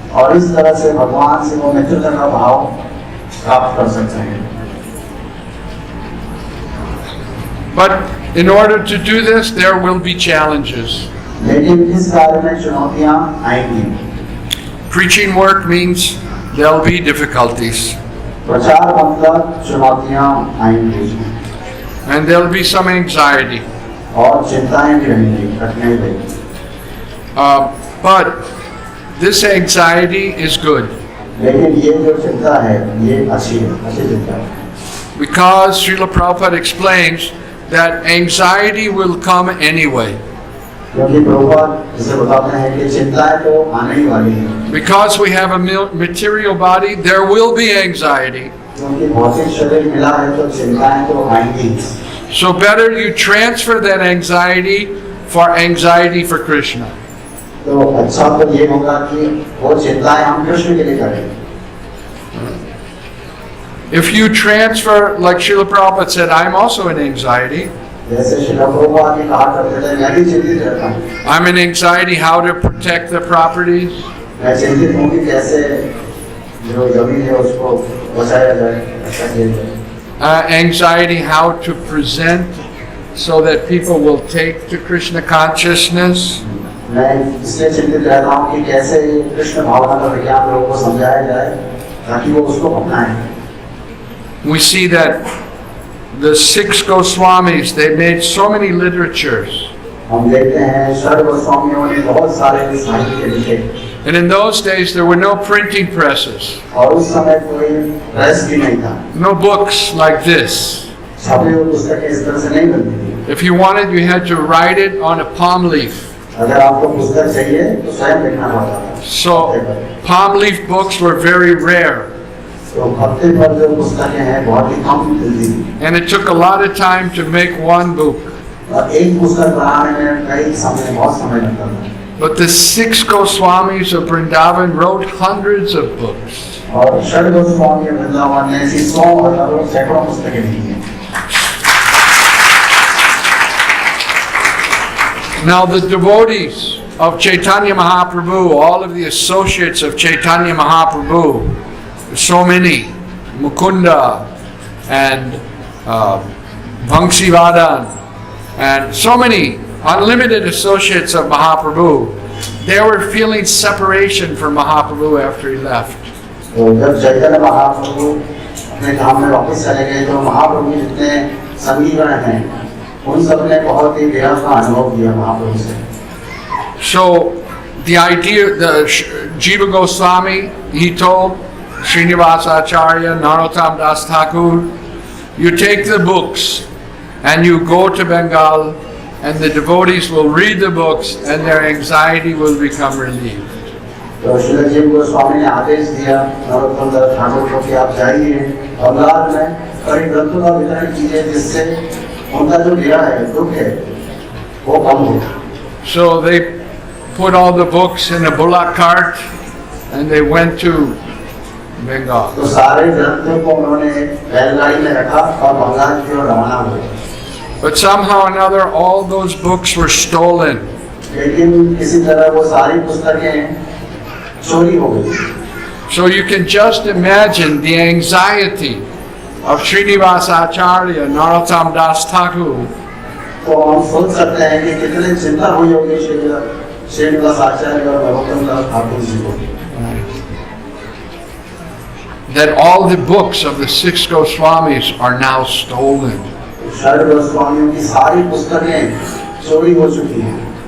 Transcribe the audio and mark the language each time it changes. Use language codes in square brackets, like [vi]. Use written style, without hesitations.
[hi] और इस तरह से भगवान से वो मित्रता का भाव प्राप्त कर सकते हैं। [en] But in order to do this, there will be challenges. [hi] लेकिन इस कार्य में चुनौतियां आएंगी। [en] Preaching work means there'll be difficulties. [hi] प्रचार मतलब चुनौतियां आएंगी। [en] And there'll be some anxiety. [hi] और चिंताएं भी रहेंगी, कठिनाई रहेगी। [en] But this anxiety is good. [hi] लेकिन ये जो चिंता है, ये अच्छी चिंता है। [en] Because Srila Prabhupada explains that anxiety will come anyway. [hi] क्योंकि प्रभुपाद इसे बताते हैं कि चिंताएं तो आने ही वाली हैं। [en] Because we have a material body, there will be anxiety. [hi] क्योंकि भौतिक शरीर मिला है तो चिंताएं तो आएंगी। [en] So better you transfer that anxiety for anxiety for Krishna. [hi] तो अच्छा तो ये होगा कि वो चिंताएं हम कृष्ण के लिए करें. [en] If you transfer, like Srila Prabhupada said, I'm also in anxiety. [hi] जैसे श्रील प्रभुपाद ने कहा करते थे, मैं भी चिंतित रहता हूँ. [en] I'm in anxiety how to protect the properties. [hi] मैं चिंतित हूँ कि कैसे जो जमीन है उसको बचाया जाए, अच्छा किया जाए. [en] Anxiety how to present so that people will take to Krishna consciousness. [hi] मैं इसलिए चिंतित रहता हूँ कि कैसे कृष्ण भावना का विज्ञान लोगों को समझाया जाए ताकि वो उसको अपनाएं. [en] We see that the 6 Goswamis, they made so many literatures. [hi] हम देखते हैं षड गोस्वामियों ने बहुत सारे साहित्य लिखे. [en] And in those days there were no printing presses. [hi] और उस समय कोई प्रेस भी नहीं था. [en] No books like this. [hi] छपी हुई पुस्तकें इस तरह से नहीं बनती थी. [en] If you wanted, you had to write it on a palm leaf. [hi] अगर आपको पुस्तक चाहिए तो स्वयं लिखना पड़ता था. [en] So palm leaf books were very rare. [hi] तो हफ्ते भर जो पुस्तकें हैं बहुत ही कम मिलती थी. [en] And it took a lot of time to make one book. [hi] और एक पुस्तक बनाने में बहुत समय लगता था. [en] But the 6 Goswamis of Vrindavan wrote hundreds of books. [hi] और षड गोस्वामी वृंदावन ने ऐसी 100 हजारों सैकड़ों पुस्तकें लिखी हैं. [en] Now the devotees of Chaitanya Mahaprabhu, all of the associates of Chaitanya Mahaprabhu, so many, Mukunda and Pritivardhan and so many unlimited associates of Mahaprabhu, they were feeling separation from Mahaprabhu after he left. [hi] तो जब चैतन्य महाप्रभु अपने धाम में वापस चले गए तो महाप्रभु जितने संगीगण हैं उन सब ने बहुत ही विरह का अनुभव किया महाप्रभु से. [en] So the idea, the Jiva Goswami, he told Srinivasa Acharya, Narottam Das Thakur, you take the books and you go to Bengal and the devotees will read the books and their anxiety will become relieved. [hi] तो श्रील जीव गोस्वामी ने आदेश दिया नरोत्तम दास ठाकुर को कि आप जाइए बंगाल में कई ग्रंथों का वितरण कीजिए जिससे उनका जो विरह है, दुख है, वो कम हो. [en] So they put all the books in a bullock cart and they went to Bengal. [hi] तो सारे ग्रंथों को उन्होंने बैलगाड़ी में रखा और बंगाल की ओर रवाना हुए. [en] But somehow or another all those books were stolen. [hi] लेकिन किसी तरह वो सारी पुस्तकें चोरी हो गई. [en] So you can just imagine the anxiety of Srinivasa Acharya, Narottam Das Thakur. [hi] तो हम सोच सकते हैं कि कितने चिंता हुई होगी श्रीनिवास आचार्य और नरोत्तम दास ठाकुर जी को. [en] That all the books of the 6 Goswamis are now stolen. [hi] षड गोस्वामियों की सारी पुस्तकें चोरी हो चुकी हैं.